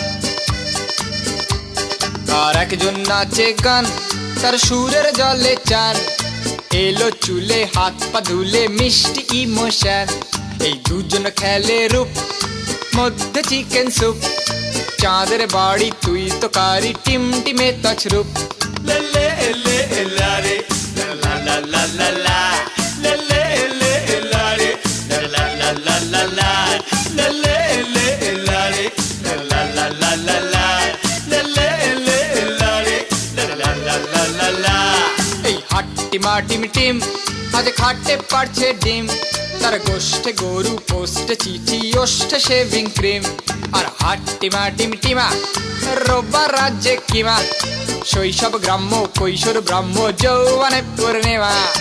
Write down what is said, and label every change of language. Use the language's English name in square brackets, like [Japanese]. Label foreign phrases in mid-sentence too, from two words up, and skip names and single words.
[Bangla] আর একজন নাচে গান, তার সুরের জলে চান। এলো চুলে হাত পা ধুলে মিষ্টি ইমোশন। এই দুজন খেলে রূপ, মধ্যে [English] chicken soup. [Bangla] চাঁদের বাড়ি তুই তো কারি, টিমটিমে তছরূপ। লে লে লা রে লা লা লা লা লা, লে লে লা রে লা লা লা লা লা, লে লে লা রে লা লা লা লা লা, লে লে লা রে লা লা লা লা লা। এই হাট্টিমা টিম টিম আজ খাটে পারছে ডিম। তার গোষ্ঠে গরু, পোস্টে চিঠি, ওষ্ঠে [English] shaving cream. [Bangla] আর হাট্টিমা টিম টিমা রোববার রাজ্যে কিমা। শৈশব গ্রাম্য, কৈশোর ব্রাহ্ম, যৌবনে পূর্ণিমা।